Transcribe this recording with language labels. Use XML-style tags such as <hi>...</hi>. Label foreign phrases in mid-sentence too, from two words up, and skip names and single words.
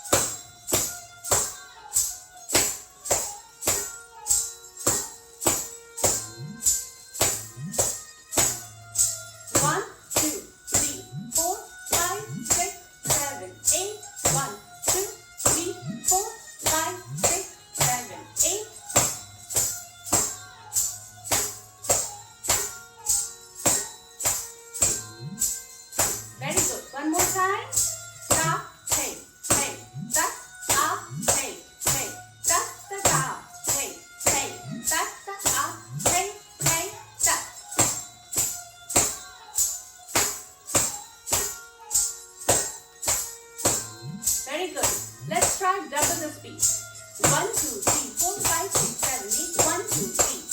<en>One, two, three, four, five, six, seven, eight. 1, 2, 3, 4, 5, 6, 7, 8. Very good. One more time. Ta, thei, thei, tak, a, thei, thei, tak, ta, ta, thei, thei, tak, ta, a, thei, thei, tak. Very good. Let's try double the speed. 1, 2, 3, 4, 5, 6, 7, 8. 1, 2,</en>